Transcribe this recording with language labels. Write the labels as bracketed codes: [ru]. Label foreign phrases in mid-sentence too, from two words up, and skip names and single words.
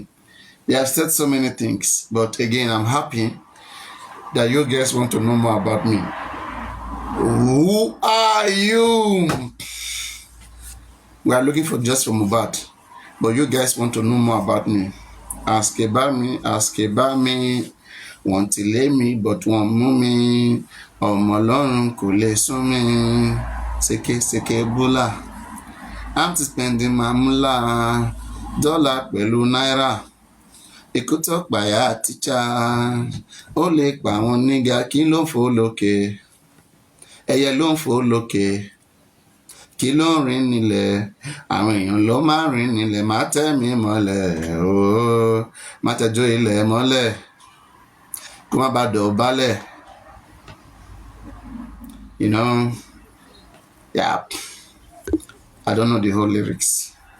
[en] They have said so many things, but again, I'm happy that you guys want to know more about me. Who are you? We are looking for just from Mohbad, but you guys want to know more about me. Ask about me, want to lay me, but won't move me. [yo] Ọmọ Ọlọ́run kò lè sún mi. Seke bula. [en] I'm to spending my moolah. [yo] Dollar pẹ̀lú náírà. Ikú tó pàyà tíṣà. Ó lè pa àwọn nígà kí ló ń fò lókè. Ẹyẹ ló ń fò lókè. Kí ló ń rìn nílẹ̀? Àwọn èèyàn ló máa ń rìn nílẹ̀. Má tẹ́ mi mọ́lẹ̀. Ooo. Má tẹ́jú ilẹ̀ mọ́lẹ̀. Kó má bàa dọ̀bálẹ̀. [en] Yeah. I don't know the whole lyrics.